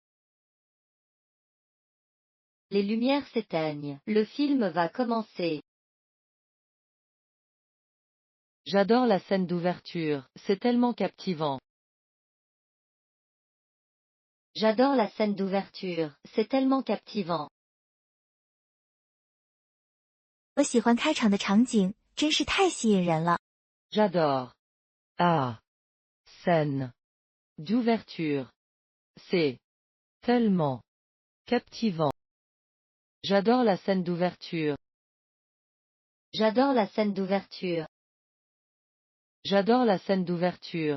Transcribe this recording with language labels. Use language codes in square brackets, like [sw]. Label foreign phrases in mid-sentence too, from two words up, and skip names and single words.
[fr] Les lumières s'éteignent. Le film va commencer. J'adore la scène d'ouverture. C'est tellement captivant. J'adore la scène d'ouverture. C'est tellement captivant. [zh] 我喜欢开场的场景，真是太吸引人了。 [fr] J'adore. Ah. Scène. D'ouverture. C'est. Tellement. Captivant. J'adore la scène d'ouverture. J'adore la scène d'ouverture. J'adore la scène d'ouverture.